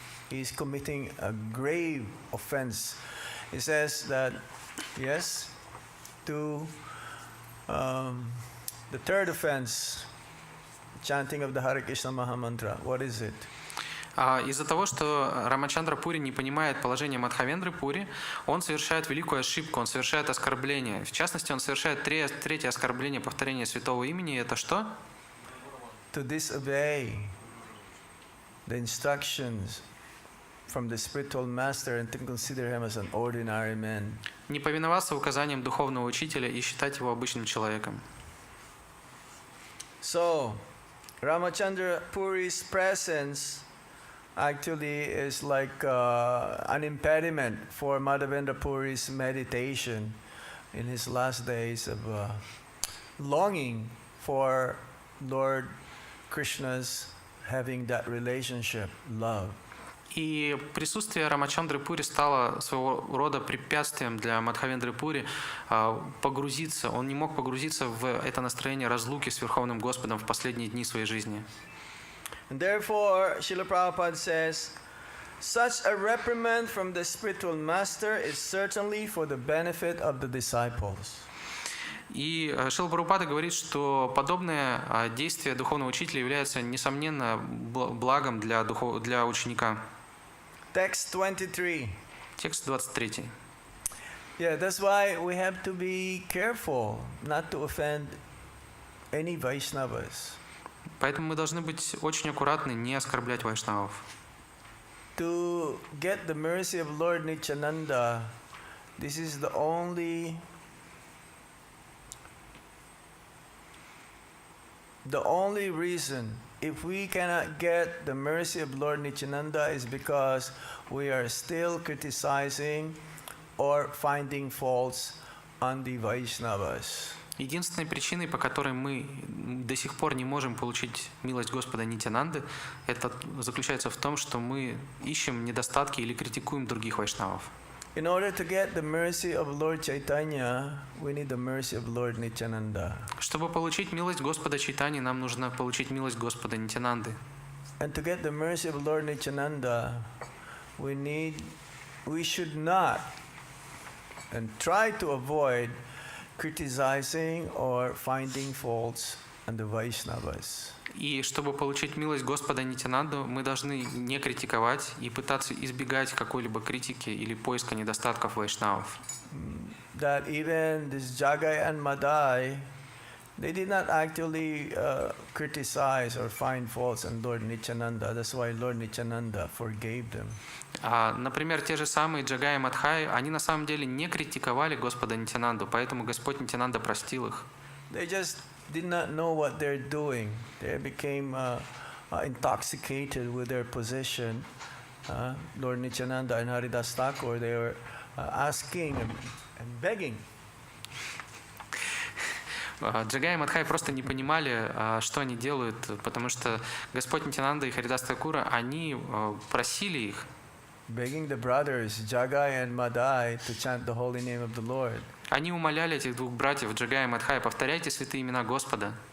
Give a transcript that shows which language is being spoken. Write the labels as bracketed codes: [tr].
[en] He is committing a grave offense. He says that, yes, to the third offense, chanting of the Hare Krishna Mahamantra. What is it? [ru] Из-за того, что Рамачандра Пури не понимает положение Мадхавендры Пури, он совершает великую ошибку, он совершает оскорбление. В частности, он совершает третье оскорбление повторения святого имени. Это что? [en] To disobey the instructions from the spiritual master and to consider him as an ordinary man. [ru] Не повиноваться указаниям духовного учителя и считать его обычным человеком. [en] So, Ramachandra Puri's presence actually is like an impediment for Madhavendra Puri's meditation in his last days of longing for Lord Krishna's having that relationship, love. [ru] И присутствие Рамачандры Пури стало своего рода препятствием для Мадхавендры Пури погрузиться. Он не мог погрузиться в это настроение разлуки с Верховным Господом в последние дни своей жизни. [en] And therefore, Srila Prabhupada says, such a reprimand from the spiritual master is certainly for the benefit of the disciples. [ru] И Шрила Прабхупада говорит, что подобное действие духовного учителя является, несомненно, благом для ученика. [en] Text 23. [ru] Текст 23. [en] Yeah, that's why we have to be careful not to offend any Vaishnavas. [ru] Поэтому мы должны быть очень аккуратны, не оскорблять вайшнавов. [en] To get the mercy of Lord Nityananda, this is the only reason. If we cannot get the mercy of Lord Nityananda is because we are still criticizing or finding faults on the Vaishnavas. [ru] Единственной причиной, по которой мы до сих пор не можем получить милость Господа Нитянанды, это заключается в том, что мы ищем недостатки или критикуем других вайшнавов. [en] In order to get the mercy of Lord Chaitanya, we need the mercy of Lord Nityananda. [ru] Чтобы получить милость Господа Чайтани, нам нужно получить милость Господа Нитянанды. [en] And to get the mercy of Lord Nityananda, we should not and try to avoid criticizing or finding faults on the Vaishnavas. [ru] И чтобы получить милость Господа Нитянанду, мы должны не критиковать и пытаться избегать какой-либо критики или поиска недостатков вайшнавов. [en] That even this Jagai and Madai, they did not actually criticize or find faults in Lord Nityananda. That's why Lord Nityananda forgave them. [ru] Например, те же самые Джагай и Мадхай, они на самом деле не критиковали Господа Нитянанду, поэтому Господь Нитянанда простил их. [en] They just did not know what they're doing. They became intoxicated with their position. Lord Nityananda and Haridas Thakur, they were asking and begging. [ru] Джагай и Мадхай просто не понимали, что они делают, потому что Господь Нитянанда и Харидас Такура, они просили их, [en] begging the brothers Jagai and Madai to chant the holy name of the Lord. [ru] они умоляли этих двух братьев, Джагая и Мадхая, повторяйте святые имена Господа.